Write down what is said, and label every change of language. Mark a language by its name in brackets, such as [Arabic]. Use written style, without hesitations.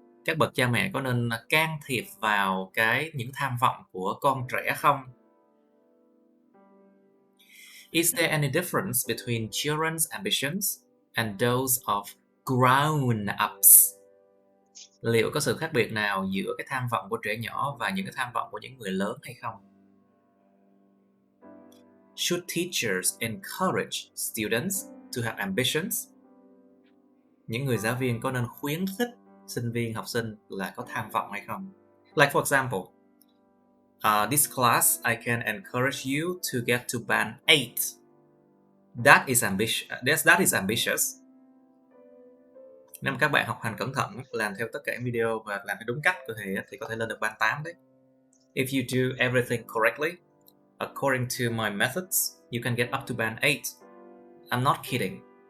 [Vietnamese] Các bậc cha mẹ có nên can thiệp vào những tham vọng của con trẻ không? [English] Is there any difference between children's ambitions and those of grown-ups? [Vietnamese] Liệu có sự khác biệt nào giữa cái tham vọng của trẻ nhỏ và những cái tham vọng của những người lớn hay không? [English] Should teachers encourage students to have ambitions? [Vietnamese] Những người giáo viên có nên khuyến khích sinh viên, học sinh là có tham vọng hay không? [English] Like for example, this class I can encourage you to get to band 8. That is ambitious. [Vietnamese] Nếu mà các bạn học hành cẩn thận, làm theo tất cả những video và làm theo đúng cách thì có thể lên được band 8 đấy. [English] If you do everything correctly, according to my methods, you can get up to band 8. I'm not kidding.